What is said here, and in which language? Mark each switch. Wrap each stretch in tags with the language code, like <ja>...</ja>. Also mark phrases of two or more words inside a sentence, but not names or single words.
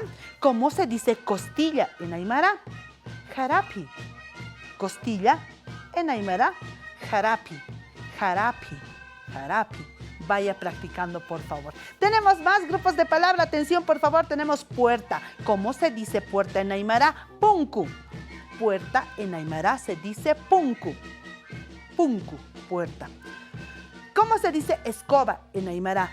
<es>¿Cómo se dice costilla en Aymara? Jarapi. Costilla en Aymara, jarapi.</es> <ay>Jarapi. Jarapi.</ay> <es>Vaya practicando, por favor. Tenemos más grupos de palabra. Atención, por favor. Tenemos puerta. ¿Cómo se dice puerta en Aymara?</es> <ay>Punku.</ay> <es>Puerta en Aymara se dice punku.</es> <ay>Punku,</ay> <es>puerta. ¿Cómo se dice escoba en Aymara?</es>